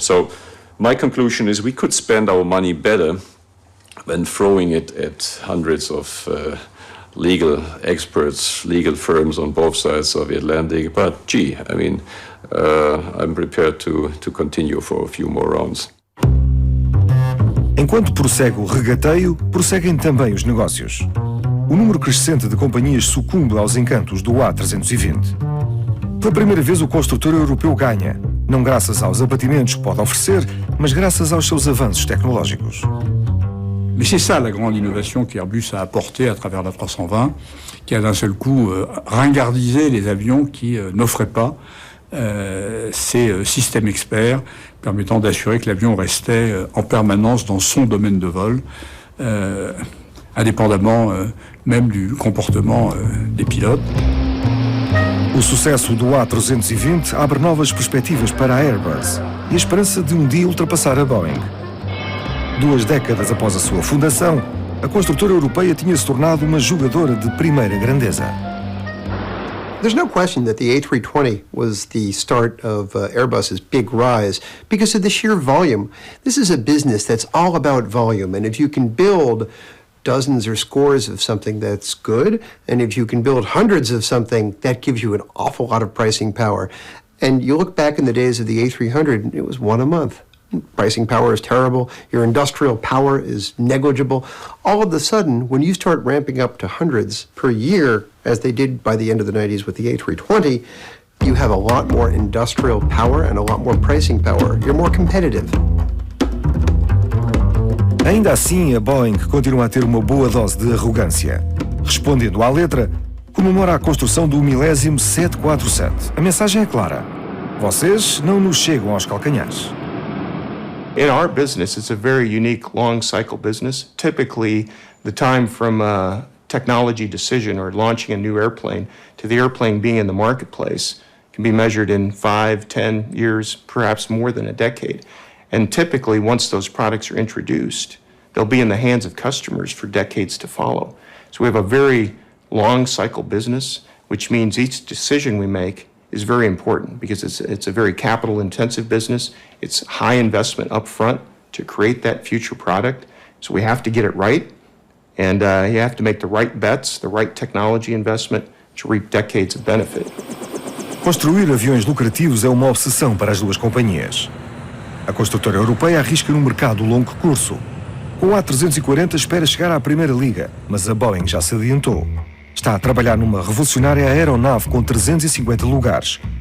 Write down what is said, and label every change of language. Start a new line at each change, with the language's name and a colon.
English: So my conclusion is we could spend our money better than throwing it at hundreds of legal experts, legal firms on both sides of the Atlantic. But I'm prepared to continue for a few more rounds.
Portuguese: Enquanto prossegue o regateio, prosseguem também os negócios. O número crescente de companhias sucumbe aos encantos do A320. Pela primeira vez, o construtor europeu ganha, não graças aos abatimentos que pode oferecer, mas graças aos seus avanços tecnológicos.
French: Mais c'est ça la grande innovation qu'Airbus a apportée à travers la 320, qui a d'un seul coup ringardisé les avions qui n'offraient pas ces systèmes experts permettant d'assurer que l'avion restait en permanence dans son domaine de vol, indépendamment même du comportement des pilotes.
Portuguese: O sucesso do A320 abre novas perspectivas para a Airbus e a esperança de dia ultrapassar a Boeing. 2 décadas após a sua fundação, a construtora europeia tinha se tornado uma jogadora de primeira grandeza.
English: There's no question that the A320 was the start of Airbus's big rise because of the sheer volume. This is a business that's all about volume, and if you can build dozens or scores of something, that's good, and if you can build hundreds of something, that gives you an awful lot of pricing power. And you look back in the days of the A300, it was 1 a month. Pricing power is terrible, your industrial power is negligible. All of a sudden, when you start ramping up to hundreds per year, as they did by the end of the 90s with the A320, you have a lot more industrial power and a lot more pricing power. You're more competitive.
Portuguese: Ainda assim, a Boeing continua a ter uma boa dose de arrogância. Respondendo à letra, comemora a construção do milésimo 747. A mensagem é clara. Vocês não nos chegam aos calcanhares.
English: In our business, it's a very unique long cycle business. Typically, the time from a technology decision or launching a new airplane to the airplane being in the marketplace can be measured in 5, 10 years, perhaps more than a decade. And typically, once those products are introduced, they'll be in the hands of customers for decades to follow. So we have a very long cycle business, which means each decision we make is very important because it's a very capital intensive business. It's high investment up front to create that future product. So we have to get it right. And you have to make the right bets, the right technology investment to reap decades of benefit.
Portuguese: Construir aviões lucrativos é uma obsessão para as duas companhias. A construtora europeia arrisca no mercado longo curso. Com o A340 espera chegar à primeira liga, mas a Boeing já se adiantou. Está a trabalhar numa revolucionária aeronave com 350 lugares.